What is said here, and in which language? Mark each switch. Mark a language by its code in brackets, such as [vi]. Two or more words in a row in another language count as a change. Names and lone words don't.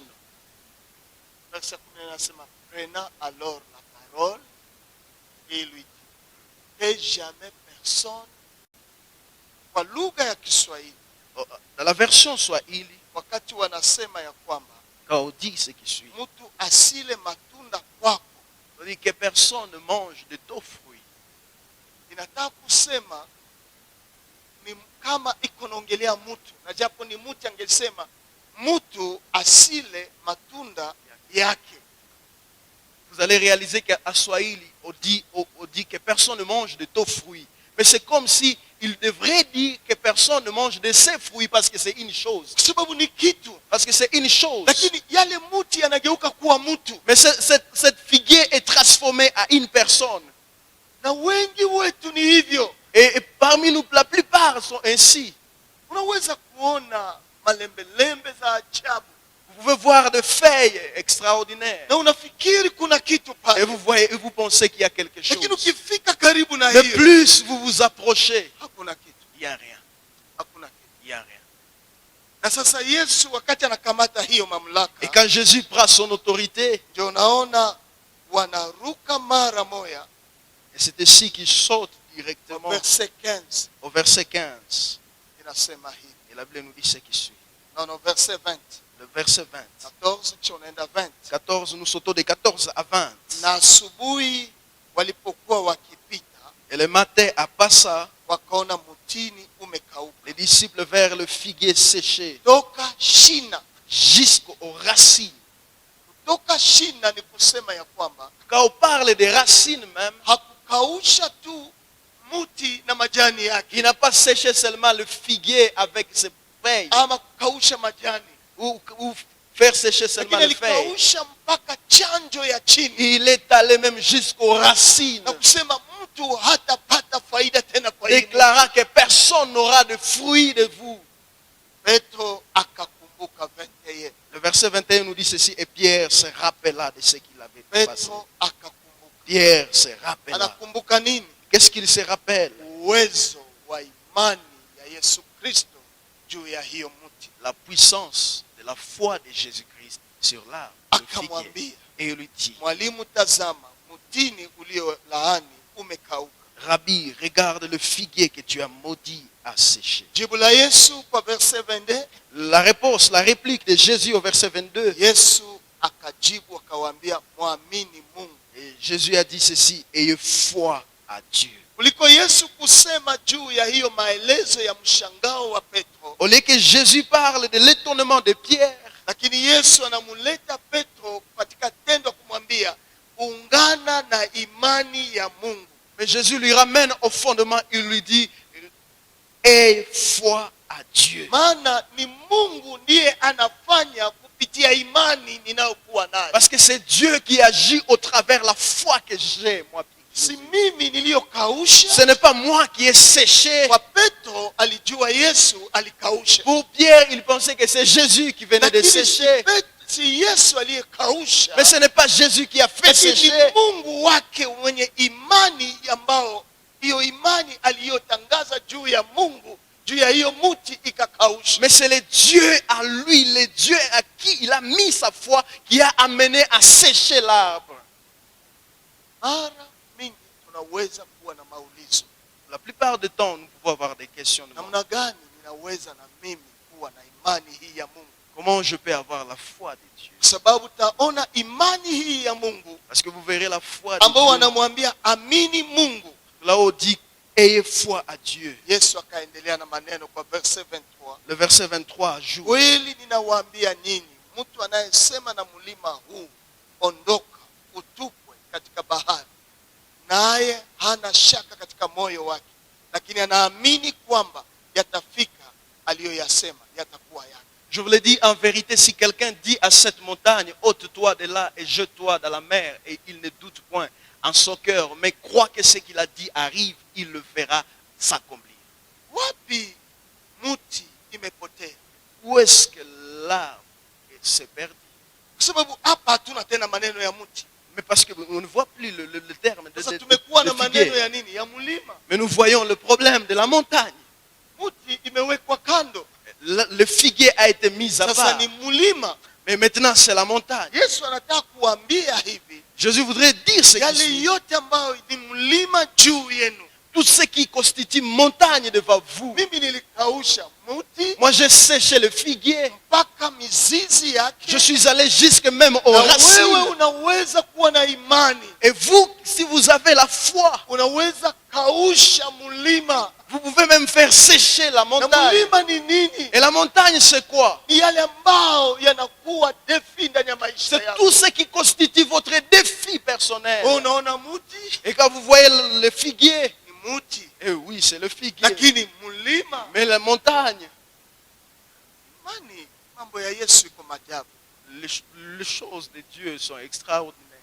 [fr] Verset 10 anasema, prenant alors la parole et lui dit, que jamais personne. [sw] Kwa lugha ya Kiswahili, [fr] Dans la version Swahili, [sw] wakati wanasema ya kwamba [fr] quand on dit ce qui suit, [sw] mtu asile matunda kwako, [fr] on dit que personne ne mange de ton fruit. [sw] inataka kusema ni kama iko naongelea mtu, na japo ni mtu angesema mtu asile matunda yake. [fr] Vous allez réaliser qu'à Swahili, on dit que personne ne mange de tes fruits. Mais c'est comme si il devrait dire que personne ne mange de ses fruits parce que c'est une chose. [sw] Kwa sababu ni kitu, [fr] Parce que c'est une chose. [sw] lakini yale mti yanageuka kuwa mtu. [fr] Mais cette figuier est transformée à une personne. [sw] Na wengi wetu ni hivyo. [fr] Et parmi nous, la plupart sont ainsi. [sw] Unaweza kuona malembelembe za ajabu [fr] Vous pouvez voir des feuilles extraordinaires. [sw] na unafikiri kuna kitu [fr] Et [sw] pale, [fr] vous voyez, et vous pensez qu'il y a quelque chose. [sw] lakini ukifika karibu na [fr] Mais [sw] hiyo [fr] plus vous vous approchez, [sw] hakuna kitu, [fr] il n'y a rien. [sw] hakuna kitu. [fr] Il n'y a rien. [sw] Na sasa Yesu wakati anakamata hiyo [fr] Et [sw] mamlaka, [fr] quand Jésus prend son autorité, [sw] ndio unaona wanaruka mara moya. [fr] et c'est ici qu'il saute directement Verset 15 au verset 15. [sw] inasema hivi. [fr] Et la Bible nous dit ce qui suit. Non, verset 20. Le verset 20. [sw] 14 kisha unaenda 20. [fr] 14, nous sautons de 14 à 20. [sw] Na asubuhi walipokuwa wakipita, [fr] Et le matin à Passa, [sw] wakaona mtini umekauka [fr] les disciples vers le figuier séché [sw] toka shina. [fr] jusqu'aux racines. [sw] Toka shina ni kusema ya kwamba [fr] Quand on parle des racines même, [sw] hakukausha tu mti na majani yake, [fr] il n'a pas séché seulement le figuier avec ses feuilles, [sw] ama kukausha majani, [fr] ou faire sécher [sw] lakini [fr] seulement les feuilles. [sw] alikausha mpaka chanjo ya chini, [fr] Il est allé même jusqu'aux racines, [sw] na kusema mtu hatapata faida tena kwa hili. [fr] déclarant que personne n'aura de fruits de vous. [sw] Petro akakumbuka 21. [fr] Le verset 21 nous dit ceci, et Pierre se rappela de ce qu'il avait passé. [sw] Petro akakumbuka. [fr] Pierre se rappela. [sw] Anakumbuka nini? [fr] Qu'est-ce qu'il se rappelle? [sw] Uwezo wa imani ya Yesu Kristo juu ya hiyo mti. [fr] La puissance de la foi de Jésus-Christ sur l'arbre, le figuier. [sw] Akamwambia, [fr] Et il lui dit, [sw] mwalimu, tazama mtini ulio laani umekauka. [fr] Rabbi, regarde le figuier que tu as maudit à sécher. [sw] Jibu la Yesu kwa verset 22, [fr] La réponse, la réplique de Jésus au verset 22. [sw] Yesu akajibu akawaambia, muamini Mungu. [fr] Et Jésus a dit ceci, ayez foi à Dieu. [sw] Kuliko Yesu kusema juu ya hiyo maelezo ya mshangao wa Petro, [fr] Au lieu que Jésus parle de l'étonnement de Pierre, [sw] lakini Yesu anamuleta Petro katika tendo kumwambia, ungana na imani ya Mungu. [fr] mais Jésus lui ramène au fondement, il lui dit, aie foi à Dieu. [sw] Maana ni Mungu ndiye anafanya kupitia imani ninayokuwa nayo. [fr] Parce que c'est Dieu qui agit au travers la foi que j'ai, moi. [sw] Si mimi niliyokausha. [fr] Ce n'est pas moi qui ai séché. [sw] Kwa Petro alijua Yesu alikausha. [fr] Pour Pierre, il pensait que c'est Jésus qui venait de [sw] Lakini [fr] sécher. [sw] si Yesu aliyekausha, [fr] Mais ce n'est pas Jésus qui a fait [sw] lakini [fr] sécher. [sw] Mungu wake mwenye imani ambao hiyo imani aliyotangaza juu ya Mungu, juu ya hiyo mti ikakausha. [fr] Mais c'est le Dieu à lui, le Dieu à qui il a mis sa foi, qui a amené à sécher l'arbre. [sw] Mara mingi tunaweza kuwa na maulizo, [fr] La plupart du temps, nous pouvons avoir des questionnements. [sw] namna gani ninaweza na mimi kuwa na imani hii ya Mungu? [fr] Comment je peux avoir la foi de Dieu? [sw] Kwa sababu taona imani hii ya Mungu [fr] Parce que vous verrez la foi de [sw] ambao [fr] Dieu. [sw] wanamwambia amini Mungu. [fr] Là-haut dit, ayez foi à Dieu. [sw] Yesu akaendelea na maneno kwa verse 23. [fr] Le verset 23 ajoute, [sw] Kweli ninawaambia nyinyi, mtu anayesema na mlima huu, ondoka utupwe katika bahari, naye hana shaka katika moyo wake, lakini anaamini kwamba yatafika aliyoyasema yatakuwa yake. [fr] je vous l'ai dit en vérité, si quelqu'un dit à cette montagne, ôte-toi de là et jette-toi dans la mer, et il ne doute point en son cœur, mais croit que ce qu'il a dit arrive, il le verra s'accomplir. [sw] Wapi muti imepotea? [fr] Où est-ce que l'arbre s'est perdu? [sw] Kwa sababu hapa hatuna tena maneno ya muti. [fr] Mais parce qu'on ne voit plus le terme de, [sw] Sasa tumekuwa na [fr] de [sw] maneno [fr] figuier. [sw] ya nini? Ya mlima. [fr] Mais nous voyons le problème de la montagne. [sw] Muti imewekwa kando. [fr] Le figuier a été mis à [sw] Sasa [fr] part. [sw] ni mlima. [fr] Mais maintenant c'est la montagne. [sw] Yesu anataka kuambia hivi, [fr] Jésus voudrait dire ce qui [sw] yale [fr] suit. [sw] yote ambayo ni mlima juu yenu, [fr] Tout ce qui constitue montagne devant vous. [sw] mimi nilikausha muti [fr] Moi j'ai séché le figuier. [sw] mpaka mizizi yake. [fr] Je suis allé jusque même aux [sw] Na wewe [fr] racines. [sw] unaweza kuwa na imani, [fr] Et vous, si vous avez la foi, [sw] unaweza kausha mlima. [fr] Vous pouvez même faire sécher la [sw] Na [fr] montagne. [sw] mlima ni nini? [fr] Et la montagne, c'est quoi? [sw] Ni yale ambao yanakuwa defi ndani ya maisha [fr] C'est [sw] yako. [fr] tout ce qui constitue votre défi personnel. [sw] Unaona muti [fr] Et quand vous voyez le figuier, [sw] ni muti, [fr] eh oui, c'est le figuier. [sw] lakini mlima, [fr] Mais la montagne, [sw] imani, mambo ya Yesu iko maajabu. [fr] les choses de Dieu sont extraordinaires.